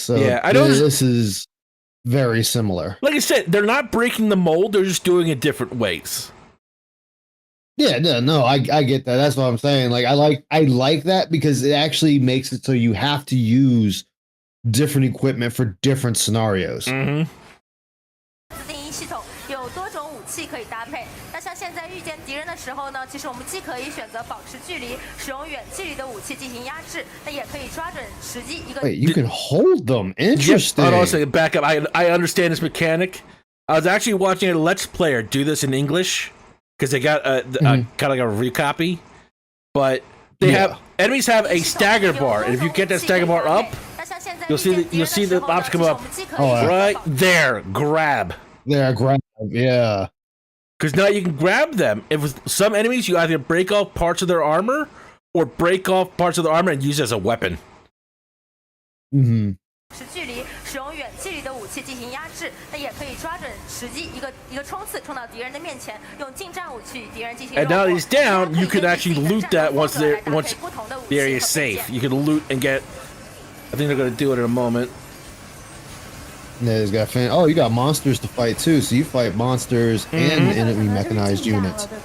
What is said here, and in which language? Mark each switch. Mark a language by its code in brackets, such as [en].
[en] So I know this is very similar. Like I said, they're not breaking the mold; they're just doing it different ways. Yeah, no, I get that. That's what I'm saying. Like I like that because it actually makes it so you have to use different equipment for different scenarios. [zh] 系统有多种武器可以搭配。那像现在遇见敌人的时候呢，其实我们既可以选择保持距离，使用远距离的武器进行压制，那也可以抓准时机。 [en] Wait, you can hold them. Interesting. Hold on a second. Back up. I understand this mechanic. I was actually watching a Let's Player do this in English because they got kind of like a recopy, but they have enemies have a stagger bar, and if you get that stagger bar up, you'll see the option come up right there. Grab. Yeah, grab. Yeah. Because now you can grab them. If with some enemies, you either break off parts of their armor or break off parts of the armor and use it as a weapon. [zh] 距离使用远距离的武器进行压制，那也可以抓准时机，一个冲刺冲到敌人的面前，用近战武器与敌人进行。 [en] And now he's down, you can actually loot that once the area is safe. You can loot and get. I think they're going to do it in a moment. Yeah, he's got you got monsters to fight too, so you fight monsters and enemy mechanized units.